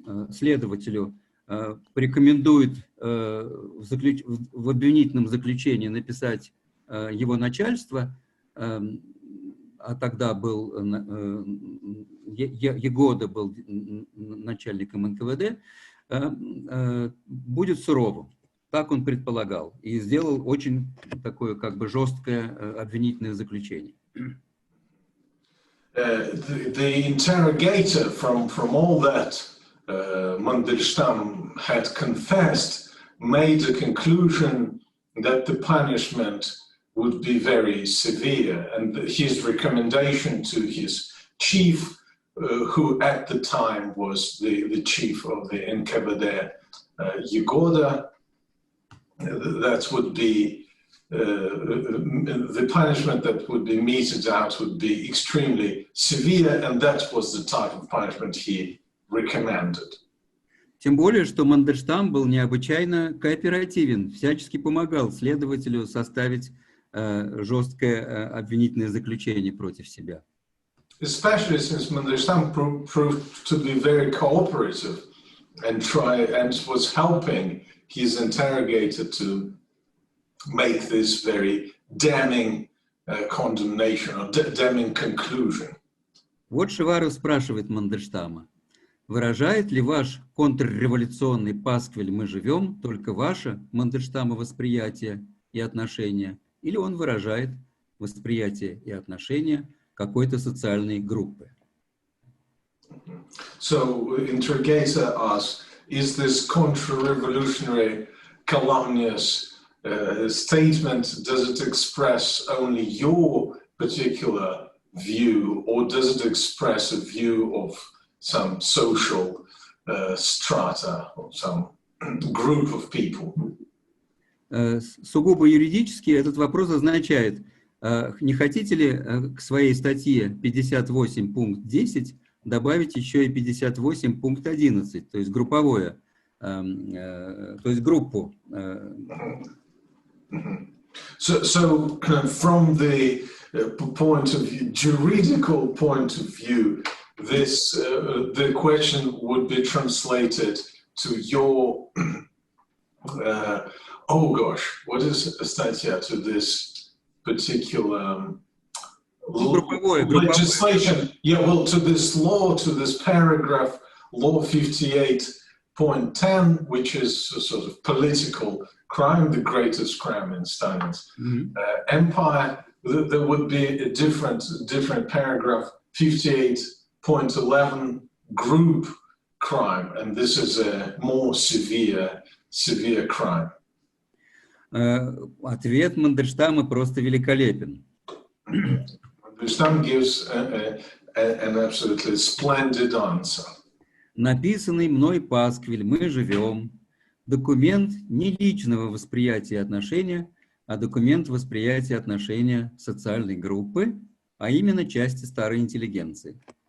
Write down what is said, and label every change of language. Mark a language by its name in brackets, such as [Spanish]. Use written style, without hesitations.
[Russian] следователю, порекомендует в обвинительном заключении написать его начальство, а тогда был Егода был начальником НКВД, будет суровым. Так он предполагал. И сделал очень такое как бы жесткое обвинительное заключение. [English] The interrogator, from all that Mandelstam had confessed, made a conclusion that the punishment would be very severe, and his recommendation to his chief who at the time was the chief of the NKVD, Yegoda. That would be the punishment that would be meted out would be extremely severe, and that was the type of punishment he recommended. [Russian] Тем более, что Мандельштам был необычайно кооперативен, всячески помогал следователю составить жесткое обвинительное заключение против себя. [English] Especially since Mandelstam proved to be very cooperative and was helping his interrogator to make this very damning condemnation or damning conclusion. [Russian] Вот Шеваров спрашивает Мандельштама: выражает ли ваш контрреволюционный пасквиль «Мы живем» только ваше Мандельштама восприятие и отношения, или он выражает восприятие и отношения какой-то социальной группы? [English] So, interrogator asks, is this contra-revolutionary calumnious statement, does it express only your particular view, or does it express a view of some social strata or some group of people? [Russian] Сугубо юридически этот вопрос означает, не хотите ли к своей статье 58 пункт 10 добавить еще и 58 пункт 11, то есть групповое, то есть группу. [English] So from the point of view, juridical point of view, this the question would be translated to your oh gosh, what is статья to this particular legislation? Yeah, well, to this law, to this paragraph, law 58.10, which is a sort of political crime, the greatest crime in Stalin's empire. There would be a different paragraph, 58.11, group crime, and this is a more severe crime. [Russian] Ответ Мандельштама просто великолепен. [English] Mandelstam gives an absolutely splendid answer. [Russian] Написанный мной пасквиль «Мы живем» — документ не личного восприятия отношения, а документ восприятия отношения социальной группы, а именно части старой интеллигенции.